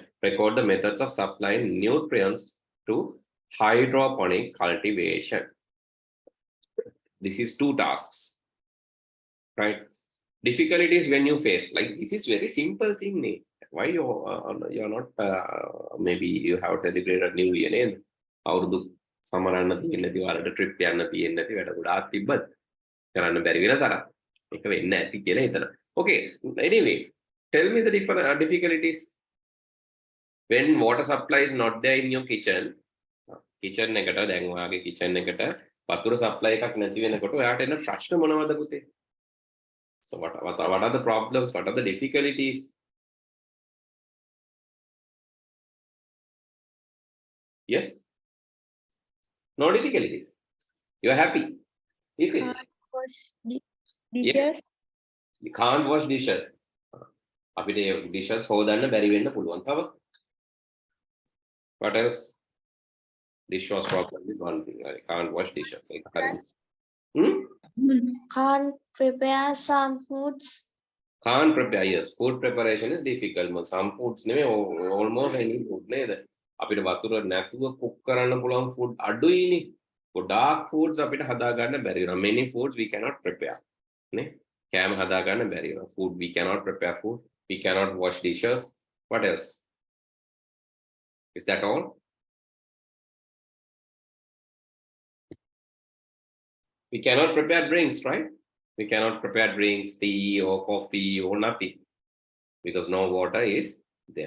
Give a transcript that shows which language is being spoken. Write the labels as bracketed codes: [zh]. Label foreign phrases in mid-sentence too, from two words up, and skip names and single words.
[en] Record the methods of supplying nutrients to hydroponic cultivation. This is 2 tasks, right? Difficulties when you face, like this is very simple thing. Why you're not maybe you have celebrated New Year nේද? [si] අවුරුදු සමරන්න තියෙන්නේ නැති වලට ට්‍රිප් යන්න තියෙන්නේ නැති වැඩ ගොඩාක් තිබ්බත් කරන්න බැරි වෙන තරම්. ඒක වෙන්නේ නැති කියලා හිතනවා. [en] Okay, anyway, tell me the different difficulties when water supply is not there in your kitchen. [si] Kitchen එකට දැන් ඔයාගේ kitchen එකට වතුර supply එකක් නැති වෙනකොට ඔයාට එන ප්‍රශ්න මොනවද පුතේ? [en] So what are the problems? What are the difficulties? Yes? No difficulties? You are happy? Is it? Wash dishes. Yes. You can't wash dishes. [si] අපිට dishes හොදන්න බැරි වෙන්න පුළුවන්. තව? [en] What else? Dishwash problem is one thing. I can't wash dishes. Can't prepare some foods. Can't prepare. Yes, food preparation is difficult. Some foods almost any food නේද? [si] අපිට වතුර නැතුව cook කරන්න පුළුවන් food අඩුයිනේ. ගොඩාක් foods අපිට හදා ගන්න බැරි වෙනවා. [en] Many foods we cannot prepare. [si] නේ? කෑම හදා ගන්න බැරි වෙනවා. [en] Food we cannot prepare food. We cannot wash dishes. What else? Is that all? We cannot prepare drinks, right? We cannot prepare drinks, tea or coffee or nothing because no water is there.